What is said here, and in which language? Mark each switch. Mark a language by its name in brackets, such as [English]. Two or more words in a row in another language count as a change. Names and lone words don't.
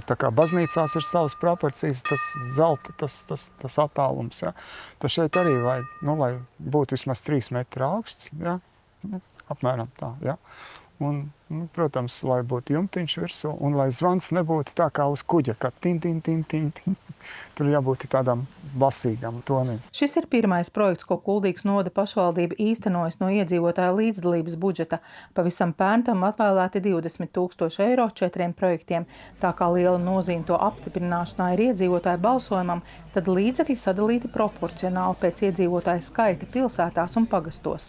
[Latvian] Tā kā baznīcās ir savas proporcijas, tas zelta, tas attālums. Ja. Tas šeit arī vajag, lai būtu vismaz 3 metri augsts. Ja. Apmēram tā. Ja. Un, protams, lai būtu jumtiņš virsū un lai zvans nebūtu tā kā uz kuģa, kā tin, tin, tin, tin, tin. Tur jābūt tādam basīgam tonim. Šis ir pirmais projekts, ko Kuldīgas novada pašvaldība īstenojas no iedzīvotāju līdzdalības budžeta. Pavisam pērntam atvēlēti 20 000 eiro 4 projektiem. Tā kā liela nozīme to apstiprināšanā ir iedzīvotāju balsojumam, tad līdzekļi sadalīti proporcionāli pēc iedzīvotāju skaita pilsētās un pagastos.